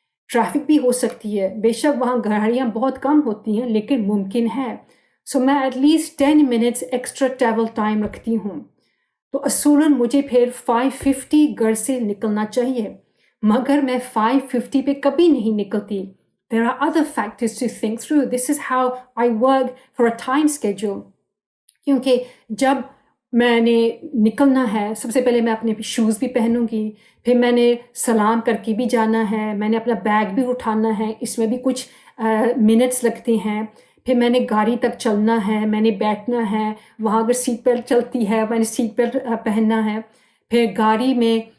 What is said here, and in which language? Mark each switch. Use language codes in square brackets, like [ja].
[ur] Traffic بھی ہو سکتی ہے، بے شک وہاں گاڑیاں بہت کم ہوتی ہیں لیکن ممکن ہے. سو میں [en] at least 10 minutes extra travel time [ur] رکھتی ہوں. تو اصولاً مجھے پھر 5:50 گھر سے نکلنا چاہیے، مگر میں 5:50 پہ کبھی نہیں نکلتی. [en] There are other factors to think through. This is how I work for a time schedule. [ur] کیونکہ جب میں نے نکلنا ہے، سب سے پہلے میں اپنے شوز بھی پہنوں گی، پھر میں نے سلام کر کے بھی جانا ہے، میں نے اپنا بیگ بھی اٹھانا ہے، اس میں بھی کچھ منٹس لگتے ہیں. پھر میں نے گاڑی تک چلنا ہے، میں نے بیٹھنا ہے، وہاں اگر سیٹ بیلٹ چلتی ہے میں نے سیٹ بیلٹ پہننا ہے. پھر گاڑی میں